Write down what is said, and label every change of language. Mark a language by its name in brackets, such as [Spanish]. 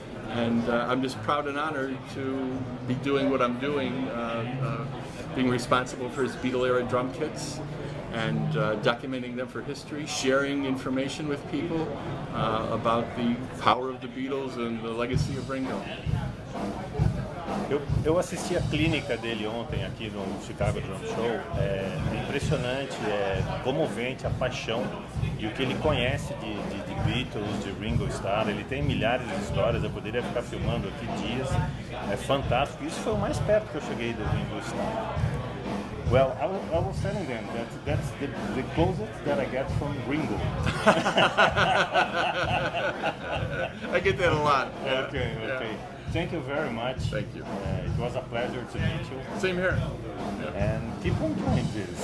[English] And I'm just proud and honored to be doing what I'm doing, being responsible for his Beatle-era drum kits and documenting them for history, sharing information with people about the power of the Beatles and the legacy of Ringo. [Portuguese] Eu assisti a clínica dele ontem aqui no Chicago Drum Show. É impressionante, é comovente a paixão e o que ele conhece de Beatles, de Rigo Starr. Ele tem milhares de histórias, eu poderia ficar filmando aqui dias. É fantástico. Isso foi o mais perto que eu cheguei do Rigo Starr. [English] Well, I was telling them that's the closest that I get from Ringo. I get that a lot. Okay. Thank you very much. Thank you. It was a pleasure to meet you. Same here. And keep on doing this.